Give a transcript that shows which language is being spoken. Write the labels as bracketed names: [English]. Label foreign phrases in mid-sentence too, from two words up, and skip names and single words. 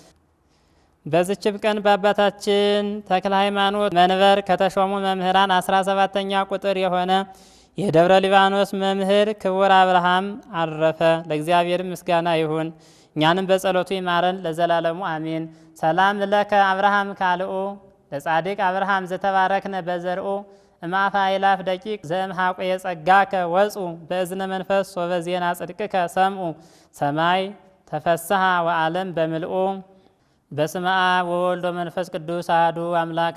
[Amharic] በዝችም ቀን በአባታችን ተክለ ሃይማኖት መንበር ከተሾሙ መምህራን 17ኛ ቁጥር የሆነ የደብረ ሊባኖስ መምህር ክቡር አብርሃም አረፈ። ለእግዚአብሔር ምስጋና ይሁን። እኛንም በጸሎቱ ይማረን ለዘላለሙ [Geez] አሜን። ሰላም ለከ አብርሃም ካልኦ ለጻድቅ አብርሃም ዘተባረክነ በዘርኦ እማፋ ይላፍ ደቂቅ ዘእምሃቆ የጸጋከ ወፁ በእዝነ መንፈስ ሶበ ዜና ጽድቅከ ሰምኡ ሰማይ ተፈስሐ ወዓለም በምልኦ። በስመ አብ ወወልድ ወመንፈስ ቅዱስ አሐዱ አምላክ